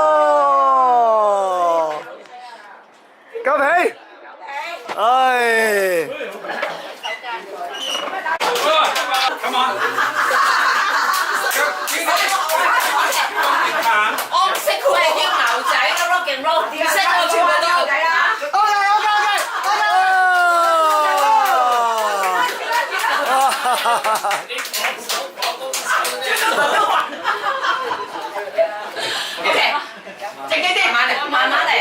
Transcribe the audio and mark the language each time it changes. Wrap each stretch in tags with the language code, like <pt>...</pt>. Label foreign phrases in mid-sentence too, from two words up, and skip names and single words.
<yue>哦，夠皮！唉。</yue> <en>Come on！</en> <yue>我唔識佢係叫牛仔嘅</yue> <en>rock and roll，</en> <yue>唔識我全部都牛仔啦。OK， 正經啲，慢慢嚟。</yue>